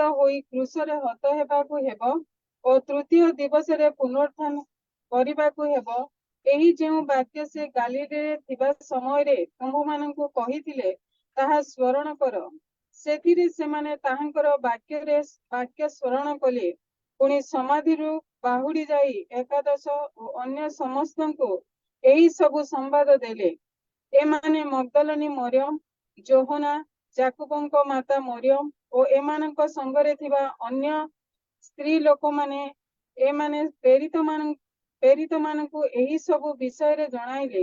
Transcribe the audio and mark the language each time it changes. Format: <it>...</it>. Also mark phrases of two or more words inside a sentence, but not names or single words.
<or>ହୋଇ କ୍ରୁଶରେ ହତ ହେବାକୁ ହେବ ଔର ତୃତୀୟ ଦିବସ ରେ ପୁନରୁତ୍ଥାନ କରିବାକୁ ହେବ ଏହି ଯେଉଁ ବାକ୍ୟ ସେ ଗାଲିଲୀ ଥିବା ସମୟ ରେ ତୁମ୍ଭ ମାନଙ୍କୁ କହିଥିଲେ ତାହା ସ୍ମରଣ କର ସେଥିରେ ସେମାନେ ତାହାଙ୍କର ବାକ୍ୟ ସ୍ମରଣ କଲେ ପୁଣି ସମାଧି ବାହୁଡ଼ି ଯାଇ ଏକାଦଶ ଅନ୍ୟ ସମସ୍ତ କୁ ଏହି ସବୁ ସମ୍ବାଦ ଦେଲେ। ଏମାନେ ମଗ୍ଦଲିନୀ ମରିୟମ, ଯୋହନା, ଯାକୁବଙ୍କ ମାତା ମରିୟମ ଓ ଏମାନଙ୍କ ସଙ୍ଗରେ ଥିବା ଅନ୍ୟ ସ୍ତ୍ରୀ ଲୋକମାନେ ଏମାନେ ପ୍ରେରିତମାନଙ୍କୁ ଏହି ସବୁ ବିଷୟରେ ଜଣାଇଲେ।</or>